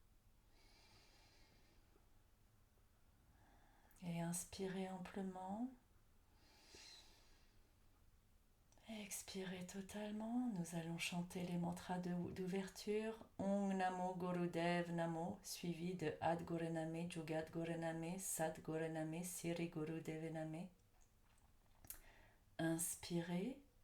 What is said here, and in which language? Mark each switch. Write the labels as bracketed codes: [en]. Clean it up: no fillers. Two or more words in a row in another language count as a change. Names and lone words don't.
[fr] Et inspirez amplement. Expirez totalement. Nous allons chanter les mantras d'ouverture. [pa] ਓਂ ਨਮੋ ਗੁਰਦੇਵ ਨਮੋ, [fr] suivi de [pa] ਆਦਿ ਗੁਰੇਨਮਹ, ਜੁਗਾਦਿ ਗੁਰੇਨਮਹ, ਸਤਿ ਗੁਰੇਨਮਹ, ਸਿਰੀ ਗੁਰਦੇਵ ਨਮਹ. [fr] Inspirez.